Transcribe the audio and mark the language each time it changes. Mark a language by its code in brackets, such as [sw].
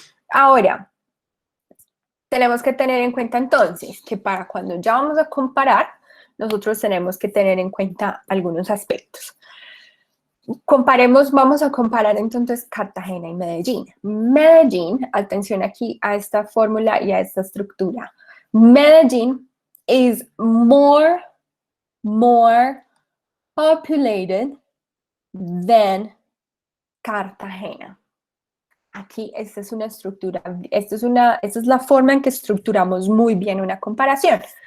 [es] Ahora, tenemos que tener en cuenta entonces que para cuando ya vamos a comparar, nosotros tenemos que tener en cuenta algunos aspectos. Vamos a comparar entonces Cartagena y Medellín. Medellín, atención aquí a esta fórmula y a esta estructura. [en] Medellín is more populated than Cartagena. [es] Aquí esta es una estructura, esta es la forma en que estructuramos muy bien una comparación.